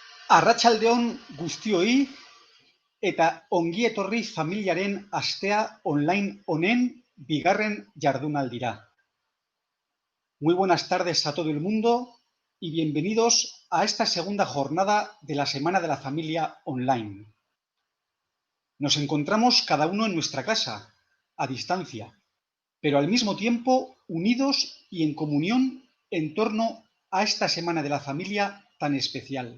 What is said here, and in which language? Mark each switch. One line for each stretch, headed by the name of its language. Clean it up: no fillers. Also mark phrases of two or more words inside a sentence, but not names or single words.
Basque: Arratsaldeon guztioi eta ongi etorri familiaren astea online honen bigarren jardunaldira.
Spanish: Muy buenas tardes a todo el mundo y bienvenidos a esta segunda jornada de la Semana de la Familia Online. Nos encontramos cada uno en nuestra casa, a distancia, pero al mismo tiempo unidos y en comunión en torno a esta Semana de la Familia tan especial.